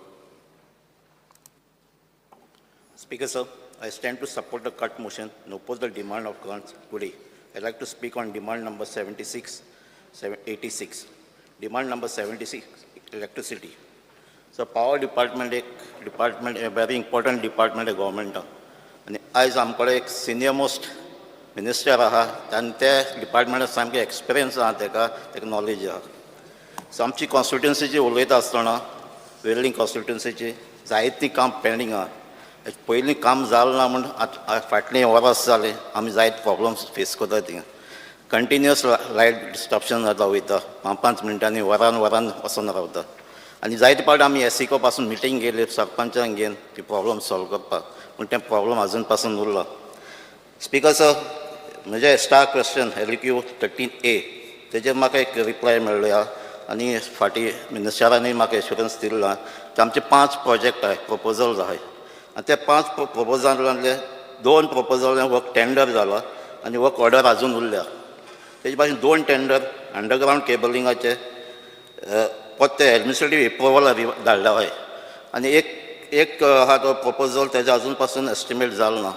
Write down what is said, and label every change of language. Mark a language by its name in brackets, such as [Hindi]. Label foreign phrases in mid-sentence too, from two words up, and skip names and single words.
[English] Speaker, sir, I stand to support the cut motion and oppose the demand of grants today. I'd like to speak on demand number 86. Demand number 76, electricity. So power department, a very important department of government. And as [Konkani] आमकडे एक [English] senior most minister [Konkani] आहा, and त्या department सामके experience आहा, तेका knowledge आहा. So आमची constituency जी उलयता आसतना, वेल्डिंग constituency जायती काम pending आहा. पयलीं काम जालें ना म्हण फाटलीं वरां जालें आमी जायत [English] problems face [Konkani] करता थिंगा. [English] continuous light disturbance [Konkani] जाता वयता 5 मिनटांनी वरान वचून रावता. आनी जायते पावटी आमी एसिको पासून मिटींग गेले सरपंचांक घेवन ती [English] problem solve [Konkani] करपाक पूण तें प्रॉब्लम आजून पासून उरला. [English] Speaker sir, [Konkani] म्हजें [English] star question [Konkani] LQ 13A तेजेर म्हाका एक रिप्लाय मेळ्ळो आहा आनी फाटीं मिनिस्टरांनी म्हाका एश्युरन्स दिल्लो आहा की आमचे 5 प्रोजेक्ट आहाय, प्रपोजल्स आहाय. आनी त्या 5 प्रपोजलांतले 2 प्रपोजलांक [English] work tender [Konkani] जाला आनी [English] work order [Konkani] आजून उरल्या. तेजे भाशेन 2 टेंडर अंडरग्रावंड केबलिंगाचे फक्त [English] administrative approval [Konkani] धाडला आहाय आनी एक आहा तो प्रपोजल तेजे आजून पासून एस्टिमेट जालो ना.